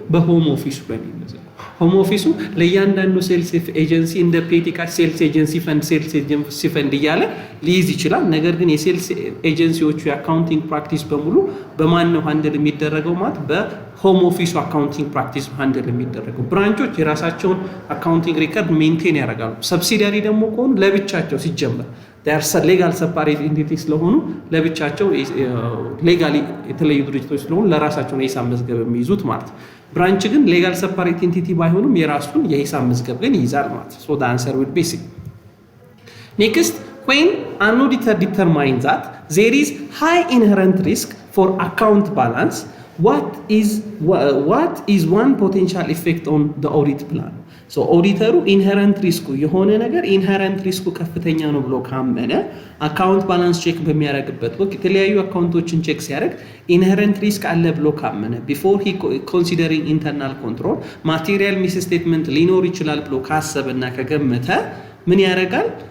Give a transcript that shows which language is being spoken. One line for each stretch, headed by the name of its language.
Amharic: በሆም ኦፊሱ ላይ የሚመዘገበው። ሆም ኦፊሱ ለእያንዳንዱ ሴልስ ኤጀንሲ እንደ ፔቲካ ሴልስ ኤጀንሲ ፈንድ እያለ ሊይዝ ይችላል። ነገር ግን የሴልስ ኤጀንሲዎቹ የአካውንቲንግ ፕራክቲስ በሙሉ በማን ነው ሃንድል የሚደረገው ማለት በሆም ኦፊሱ አካውንቲንግ ፕራክቲስ ሃንድል የሚደረገው። ብራንቾች የራሳቸውን አካውንቲንግ ሪከርድ ሜንቴን ያደርጋሉ። ሰብሲዲያሪ ደግሞ ከሆኑ ለብቻቸው ሲጀመር ሌጋል ሰፓሬት ኢንቲቲ ስለሆኑ ለብቻቸው ሌጋሊ የተለዩ ድርጅቶች ስለሆኑ ለራሳቸው ነው የሂሳብ መዝገብ የሚይዙት ማለት ነው። ብራንች ግን ሌጋል ሰፓሬት ኢንቲቲ ባይሆኑም የራሱን የሂሳብ መዝገብ ግን ይይዛል ማለት ነው።
English: so the answer would be C. Next, when an auditor determines that there is high inherent risk for account balance, what is one potential effect on the audit plan?
Amharic: so ኦዲተሩ ኢንሄረንት ሪስኩ የሆነ ነገር ኢንሄረንት ሪስኩ ከፍተኛ ነው ብሎ ካመነ አካውንት ባላንስ ቼክ በሚያደርግበት ወቅት የተለያዩ አካውንቶችን ቼክ ሲያደርግ ኢንሄረንት ሪስክ አለ ብሎ ካመነ ቢፎር ሂ ኮንሲደሪንግ ኢንተርናል ኮንትሮል ማቴሪያል ሚስ ስቴትመንት ሊኖር ይችላል ብሎ ካሰበና ከገመተ ምን ያደርጋል?